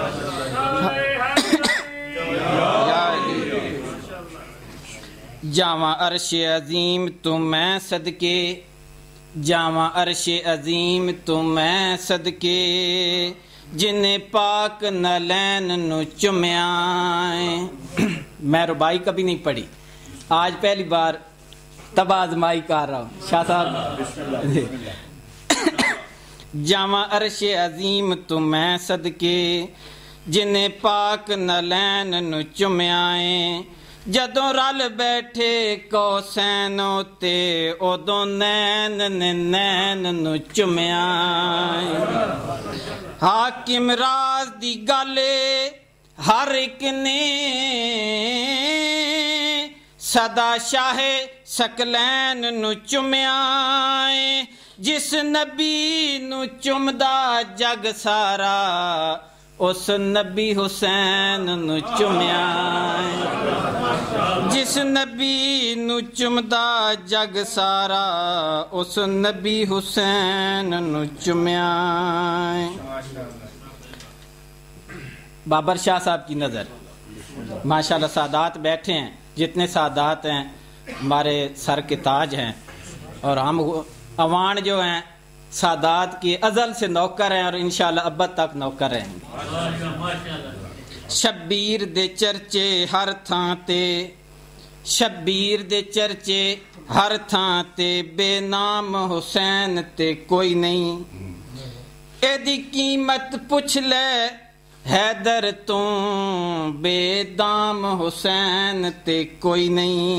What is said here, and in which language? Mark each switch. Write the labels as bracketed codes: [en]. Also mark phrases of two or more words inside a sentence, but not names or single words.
[pa] جاواں عرش عظیم تو میں صدقے جاواں عرش عظیم تو میں صدقے جن پاک نالین نو چمیا. [ur] میں ربائی کبھی نہیں پڑھی، آج پہلی بار تب آزمائی کر رہا ہوں. [pa] شاہ صاحب جاواں عرش عظیم تو میں صدقے جن پاک نالین نو چمیا. جدوں رل بیٹھے کوسین تے ادوں نین نے نین نو چمیا. حاکم راز دی گل ہر ایک نے صدا شاہ سکلین نو چمیا. جس نبی نو چمدا جگ سارا اس نبی حسین نو چمیا. جس نبی نو چمدا جگ سارا اس نبی حسین نو چمیا. [ur] بابر شاہ صاحب کی نظر ماشاءاللہ سادات بیٹھے ہیں، جتنے سادات ہیں ہمارے سر کے تاج ہیں، اور ہم عوان جو ہیں سادات کی ازل سے نوکر ہیں اور انشاءاللہ ابد تک نوکر رہیں گے. [pa] شبیر دے چرچے ہر تھاں تے شبیر دے چرچے ہر تھاں تے بے نام حسین تے کوئی نہیں. اے دی قیمت پوچھ لے حیدر تو بے دام حسین تے کوئی نہیں.